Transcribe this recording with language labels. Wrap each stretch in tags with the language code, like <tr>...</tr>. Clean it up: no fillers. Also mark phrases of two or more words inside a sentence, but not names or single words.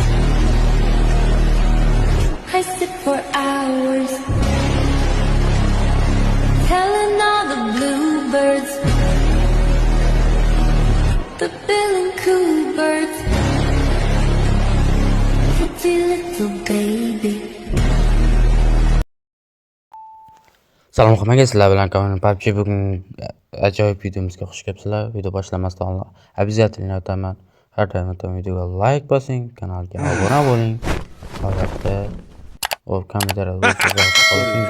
<en>I sit for hours, telling all the bluebirds, the bill and coo birds, pretty little baby.</en> <uz>Salom hammaga, sizlar bilan Kavan PUBG. Bugun ajoyib videomizga xush kelibsizlar. Video boshlamasdan oldin обязательно aytaman, har doim aytaman, videoga like bosing, kanalga obuna bo'ling. Albatta, kommentariyada qoldiring.</uz>